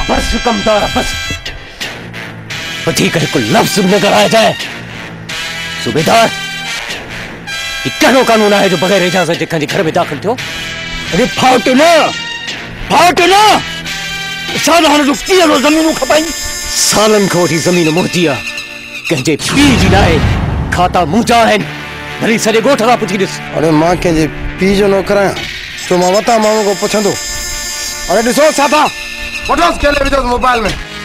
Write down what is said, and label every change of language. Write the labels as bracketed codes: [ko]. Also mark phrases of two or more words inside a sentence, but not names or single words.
[sd] बस कमदार बस वधीक हिकु लफ़्ज़ न ॻाल्हाए जाए। सूबेदार ये कहिड़ो कानून आहे जो बग़ैर इजाज़त जे कंहिंजे घर में दाख़िल थियो? अरे फाट न साल हाणे जो कीअं ज़मीनूं खपाई सालनि खां वठी ज़मीन मुंहिंजी आहे कंहिंजे पीउ जी न आहे। खाता मुंहिंजा आहिनि भली सॼे ॻोठ खां पुछी ॾिस। अरे मां कंहिंजे पीउ जो नौकर आहियां तो मां वता माण्हू को पुछंदो। अरे ॾिसो साथा वठोसि केले विझोसि मोबाइल में।